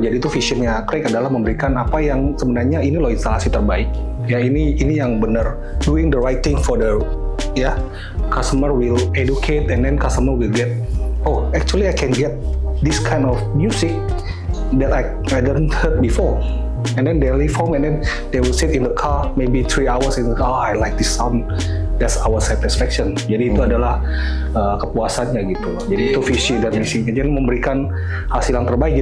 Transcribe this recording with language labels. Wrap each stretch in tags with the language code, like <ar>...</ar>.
<id>Jadi itu visionnya Craig adalah memberikan apa yang sebenarnya ini loh instalasi terbaik. Ya ini yang benar,</id> <en>doing the right thing for the customer will educate, and then customer will get, oh actually I can get this kind of music that I didn't heard before. And then they leave home and then they will sit in the car maybe 3 hours in the car. Oh, I like this sound. That's our satisfaction.</en> <id>Jadi itu adalah kepuasannya gitu loh. Jadi itu visi dan misinya. Jadi memberikan hasil yang terbaik.</id>